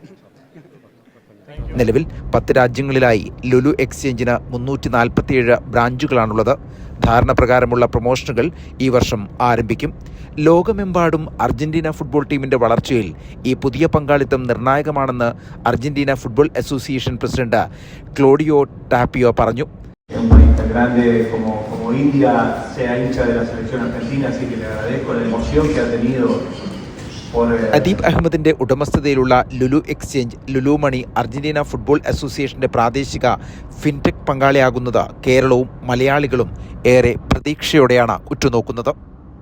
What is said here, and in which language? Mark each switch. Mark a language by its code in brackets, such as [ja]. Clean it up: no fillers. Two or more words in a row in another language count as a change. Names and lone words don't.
[ml] നിലവിൽ 10 രാജ്യങ്ങളിലായി ലുലു എക്സ്ചേഞ്ചിന് 347 ബ്രാഞ്ചുകളാണുള്ളത്. ധാരണ പ്രകാരമുള്ള പ്രൊമോഷനുകൾ ഈ വർഷം ആരംഭിക്കും. ലോകമെമ്പാടും അർജന്റീന ഫുട്ബോൾ ടീമിന്റെ വളർച്ചയിൽ ഈ പുതിയ പങ്കാളിത്തം നിർണായകമാണെന്ന് അർജന്റീന ഫുട്ബോൾ അസോസിയേഷൻ പ്രസിഡന്റ് ക്ലോഡിയോ ടാപ്പിയോ പറഞ്ഞു. [es] Un país tan grande como India sea hincha de la selección argentina, así que le agradezco la emoción que ha tenido. [ml] അദീബ് അഹമ്മദിന്റെ ഉടമസ്ഥതയിലുള്ള ലുലു എക്സ്ചേഞ്ച് ലുലു മണി അർജന്റീന ഫുട്ബോൾ അസോസിയേഷന്റെ പ്രാദേശിക ഫിൻടെക് പങ്കാളിയാകുന്നത് കേരളവും മലയാളികളും ഏറെ പ്രതീക്ഷയോടെയാണ് ഉറ്റുനോക്കുന്നത്.